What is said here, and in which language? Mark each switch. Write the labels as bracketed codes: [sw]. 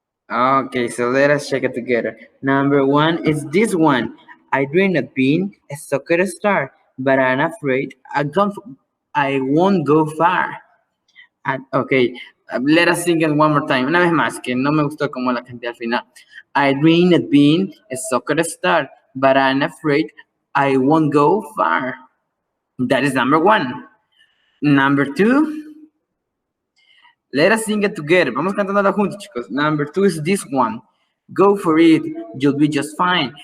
[en] Okay, so let us check it together. Number 1 is this one. I dream of being a soccer star, but I'm afraid I won't go far. And, okay, let us sing it one more time. [es] Una vez más, que no me gustó como la canté al final. [en] I dream of being a soccer star, but I'm afraid I won't go far. That is number 1. Number 2, let us sing it together. [es] Vamos cantándola juntos, chicos. [en] Number 2 is this one. Go for it. You'll be just fine.